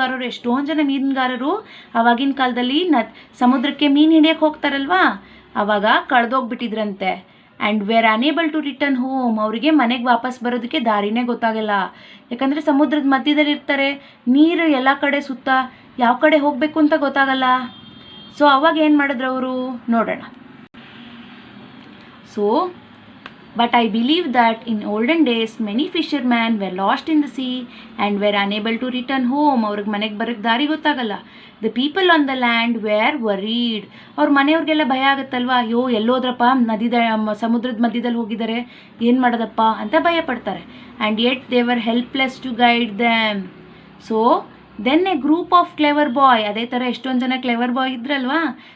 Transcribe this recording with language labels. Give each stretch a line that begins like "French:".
Kannada: ಎಷ್ಟೊಂದು ಜನ ಮೀನುಗಾರರು ಆವಾಗಿನ ಕಾಲದಲ್ಲಿ ಸಮುದ್ರಕ್ಕೆ ಮೀನು ಹಿಡಿಯೋಕ್ಕೆ ಹೋಗ್ತಾರಲ್ವಾ, ಆವಾಗ ಕಳೆದೋಗ್ಬಿಟ್ಟಿದ್ರಂತೆ.
English: And were unable to return home.
Kannada: ಅವರಿಗೆ ಮನೆಗೆ ವಾಪಸ್ ಬರೋದಕ್ಕೆ ದಾರಿನೇ ಗೊತ್ತಾಗಲ್ಲ, ಯಾಕಂದರೆ ಸಮುದ್ರದ ಮಧ್ಯದಲ್ಲಿ ಇರ್ತಾರೆ, ನೀರು ಎಲ್ಲ ಕಡೆ ಸುತ್ತ, ಯಾವ ಕಡೆ ಹೋಗಬೇಕು ಅಂತ ಗೊತ್ತಾಗಲ್ಲ. ಸೊ ಅವಾಗ ಏನು ಮಾಡಿದ್ರು ಅವರು ನೋಡೋಣ.
English: So but I believe that in olden days many fishermen were lost in the sea and were unable to return home.
Kannada: ಅವ್ರಿಗೆ ಮನೆಗೆ ಬರೋಕ್ಕೆ ದಾರಿ ಗೊತ್ತಾಗಲ್ಲ.
English: The people on the land were worried.
Kannada: ಅವ್ರ ಮನೆಯವ್ರಿಗೆಲ್ಲ ಭಯ ಆಗುತ್ತಲ್ವಾ, ಅಯ್ಯೋ ಎಲ್ಲೋದ್ರಪ್ಪ, ಸಮುದ್ರದ ಮಧ್ಯದಲ್ಲಿ ಹೋಗಿದ್ದಾರೆ, ಏನು ಮಾಡೋದಪ್ಪ ಅಂತ ಭಯ ಪಡ್ತಾರೆ.
English: and yet they were helpless to guide them. so then a group of clever boy,
Kannada: ಅದೇ ಥರ ಎಷ್ಟೊಂದು ಜನ ಕ್ಲೆವರ್ ಬಾಯ್ ಇದ್ರಲ್ವಾ.